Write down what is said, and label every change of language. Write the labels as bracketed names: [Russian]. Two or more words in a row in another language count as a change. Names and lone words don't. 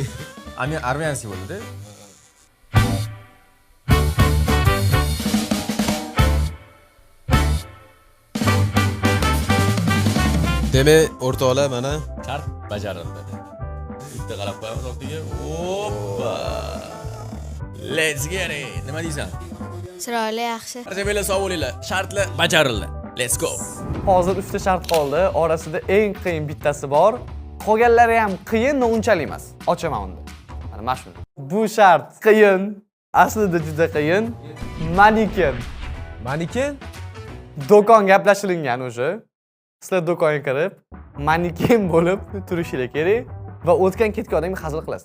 [Uzbek] Armiyanskiy bo'ldi-da. Demak, o'rtoqlar mana Shart bajarildi. Bitta qarab qo'yamiz ortiga. Hoppa. [English] Let's get it. [Uzbek] Nima deysan? Chiroyli, yaxshi. Barcha sog' bo'linglar. Shartlar bajarildi. [English] Let's go. [Uzbek] Hozir 3 ta shart qoldi. Orasida eng qiyin bittasi bor. Qolganlari ham qiyin, no unchalik emas. Ochaman unda. Mana shu. Bu shart qiyin. Aslida juda qiyin. Maniken. Maniken? Do'kon gaplashilingan o'sha. Sizlar do'konga kirib, maniken bo'lib turishingiz kerak va o'tgan ketgan odamga hazil qilasizlar.